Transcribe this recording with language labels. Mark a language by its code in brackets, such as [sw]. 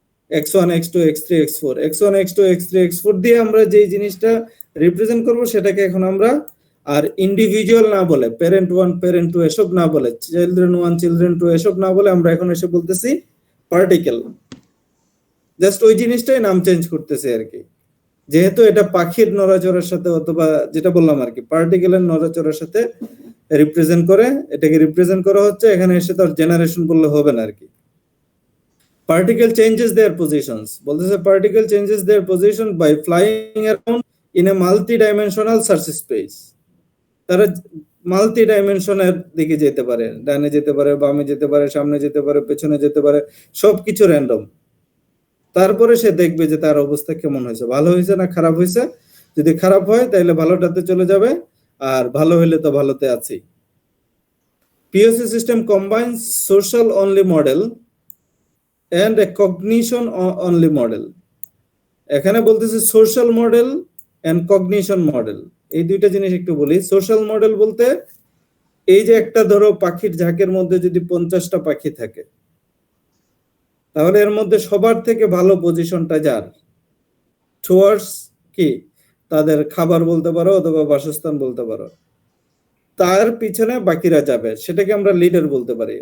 [bn] x1 x2 x3 x4, x1 x2 x3 x4 দিয়ে আমরা যে জিনিসটা রিপ্রেজেন্ট করব সেটাকে এখন আমরা আর ইন্ডিভিজুয়াল না বলে, প্যারেন্ট 1 প্যারেন্ট 2 এসব না বলে, চিলড্রেন 1 চিলড্রেন 2 এসব না বলে আমরা এখন এসে বলতেছি পার্টিকেল। জাস্ট ওই জিনিসটাই নাম চেঞ্জ করতেছে আর কি, যেহেতু এটা পাখির নড়াচড়ার সাথে অথবা যেটা বললাম আর কি পার্টিকেলের নড়াচড়ার সাথে রিপ্রেজেন্ট করে, এটাকে রিপ্রেজেন্ট করা হচ্ছে। এখানে এসে তো জেনারেশন বললে হবে না আর কি। [en] Particle changes their positions. [bn] বলতেছে [en] particle changes their position by flying around in a multi-dimensional search space. [bn] তারা মাল্টি ডাইমেনশনের দিকে যেতে পারে, ডানে যেতে পারে, বামে যেতে পারে, সামনে যেতে পারে, পেছনে যেতে পারে, সবকিছু র্যান্ডম। তারপরে সে দেখবে যে তার অবস্থা কেমন হয়েছে, ভালো হয়েছে না খারাপ হয়েছে। যদি খারাপ হয় তাহলে ভালোটাতে চলে যাবে, আর ভালো হলে তো ভালোতে আছি। [en] POC system combines social only model and a cognition only model. [bn] এখানে বলতেছে social model and cognition model, এই দুইটা জিনিস একটু বলি। সোশ্যাল মডেল বলতে এই যে একটা ধরো পাখির ঝাঁকের মধ্যে যদি 50টা পাখি থাকে, তাহলে এর মধ্যে সবার থেকে ভালো পজিশনটা যার টুয়ার্ডস কি তাদের খাবার বলতে পারো অথবা বাসস্থান বলতে পারো, তার পিছনে বাকিরা যাবে, সেটাকে আমরা লিডার বলতে পারি।